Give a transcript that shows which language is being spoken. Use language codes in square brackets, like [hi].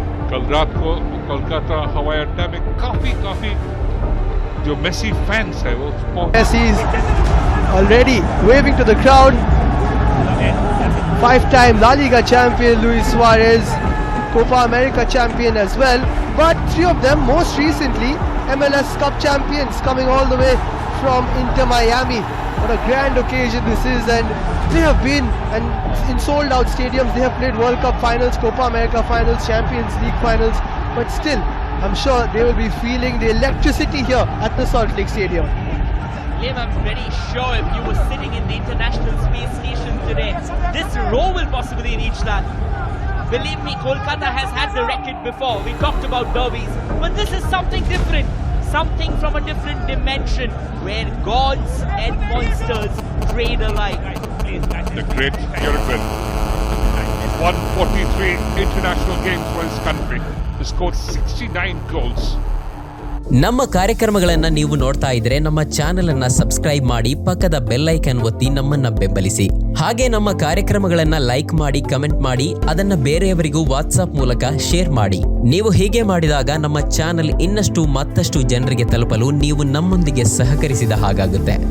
[hi] कल रात को कोलकाता हवाई अड्डा में काफी जो मेसी फैंस है वो [en] Messi is already waving to the crowd. 5-time La Liga champion Luis Suarez, Copa America champion as well, but 3 of them most recently MLS Cup champions, coming all the way from Inter Miami. What a grand occasion this is, and they have been in sold out stadiums. They have played World Cup finals, Copa America finals, Champions League finals, but still I'm sure they will be feeling the electricity here at the Salt Lake Stadium. Liam, I'm very sure if you were sitting in the International Space Station today, this row will possibly reach that. Believe me, Kolkata has had the record before. We talked about derbies, but this is something different. Something from a different dimension where gods and monsters trade alike. The great Uruguayan won 43 international games for his country. He scored 69 goals. [kn] ನಮ್ಮ ಕಾರ್ಯಕ್ರಮಗಳನ್ನು ನೀವು ನೋಡ್ತಾ ಇದ್ರೆ ನಮ್ಮ channel ಅನ್ನ subscribe ಮಾಡಿ, ಪಕ್ಕದ bell icon ಒತ್ತಿ ನಮ್ಮನ್ನ ಬೆಂಬಲಿಸಿ. ಹಾಗೆ ನಮ್ಮ ಕಾರ್ಯಕ್ರಮಗಳನ್ನ ಲೈಕ್ ಮಾಡಿ, ಕಮೆಂಟ್ ಮಾಡಿ, ಅದನ್ನ ಬೇರೆಯವರಿಗೂ ವಾಟ್ಸ್ಆಪ್ ಮೂಲಕ ಶೇರ್ ಮಾಡಿ. ನೀವು ಹೀಗೆ ಮಾಡಿದಾಗ ನಮ್ಮ ಚಾನೆಲ್ ಇನ್ನಷ್ಟು ಮತ್ತಷ್ಟು ಜನರಿಗೆ ತಲುಪಲು ನೀವು ನಮ್ಮೊಂದಿಗೆ ಸಹಕರಿಸಿದ ಹಾಗಾಗುತ್ತೆ.